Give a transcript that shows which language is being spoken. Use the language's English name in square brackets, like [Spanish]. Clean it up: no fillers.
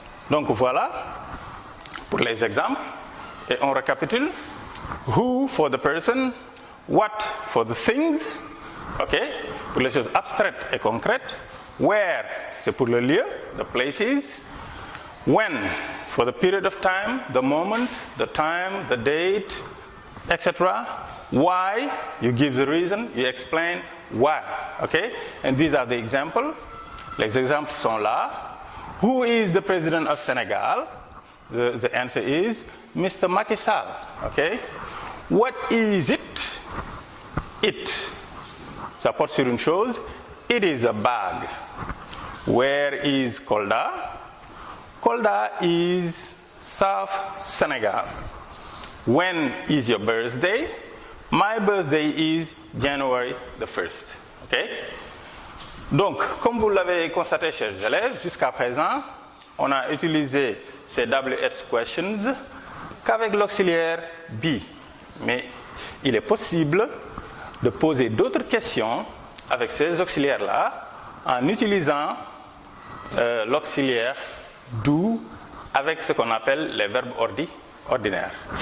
[French] Donc voilà pour les exemples. Et on récapitule. [English] Who for the person, what for the things. OK. [French] Pour les choses abstraites et concrètes. Where, c'est pour le lieu, [English] the places. When, for the period of time, the moment, the time, the date, etc. Why, you give the reason, you explain why. Okay? And these are the examples. [French] Les exemples sont là. [English] Who is the president of Senegal? The answer is Mr. Macky Sall. Okay? What is it? It. [French] Ça porte sur une chose. [English] It is a bag. Where is Kolda? Kolda is South Senegal. When is your birthday? My birthday is January the 1st. Okay? [French] Donc, comme vous l'avez constaté, chers élèves, jusqu'à présent, on a utilisé ces WH questions qu'avec l'auxiliaire be. Mais il est possible de poser d'autres questions avec ces auxiliaires-là en utilisant l'auxiliaire do avec ce qu'on appelle les verbes ordinaires.